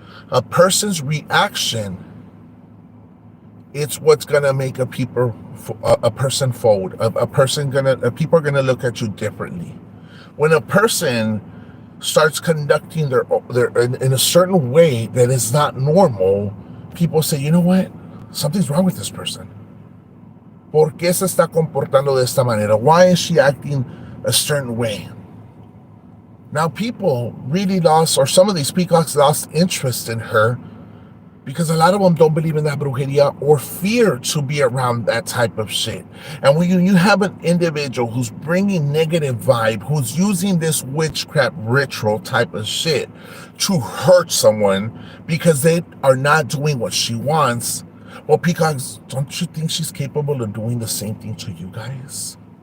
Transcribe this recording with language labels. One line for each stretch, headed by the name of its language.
English: A person's reaction, it's what's going to make a person fold. People are going to look at you differently. When a person starts conducting their in a certain way that is not normal, people say, you know what? Something's wrong with this person.
Spanish: ¿Por qué se está comportando de esta manera?
English: Why is she acting a certain way? Now people really lost, or some of these peacocks lost interest in her, because a lot of them don't believe in that brujeria or fear to be around that type of shit. And when you have an individual who's bringing negative vibe, who's using this witchcraft ritual type of shit to hurt someone because they are not doing what she wants, well, peacocks, don't you think she's capable of doing the same thing to you guys?